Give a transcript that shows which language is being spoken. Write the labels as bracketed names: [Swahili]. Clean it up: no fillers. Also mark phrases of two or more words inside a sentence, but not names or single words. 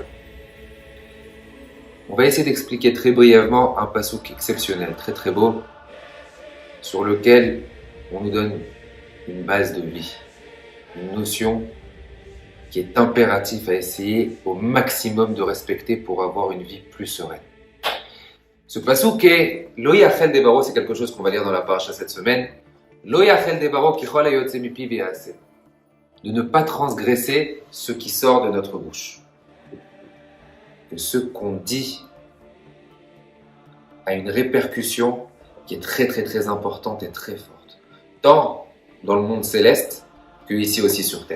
[French] On va essayer d'expliquer très brièvement un passouk exceptionnel, très très beau, sur lequel on nous donne une base de vie, une notion qui est impérative à essayer au maximum de respecter pour avoir une vie plus sereine. Ce passouk est [Hebrew] לא יחל דברו, [French] c'est quelque chose qu'on va lire dans la paracha cette semaine. [Hebrew] לא יחל דברו ככל היוצא מפיו יעשה. [French] De ne pas transgresser ce qui sort de notre bouche. Que ce qu'on dit a une répercussion qui est très très très importante et très forte. Tant dans le monde céleste que ici aussi sur terre.